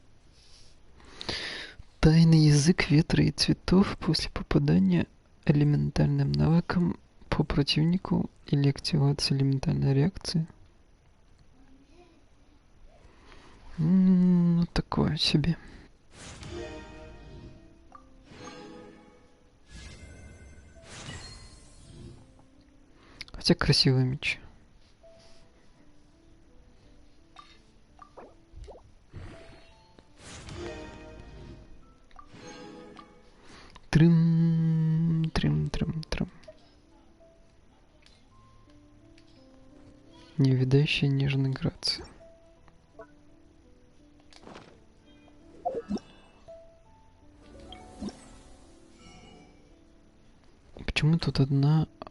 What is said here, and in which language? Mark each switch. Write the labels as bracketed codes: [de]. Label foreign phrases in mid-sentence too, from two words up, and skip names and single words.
[ru] Тайный язык ветра и цветов после попадания элементальным навыком по противнику или активации элементальной реакции. Ну, такое себе. Хотя красивый меч. Трым, трым, трым, трым. Неувядающая нежная грация. Почему тут одна...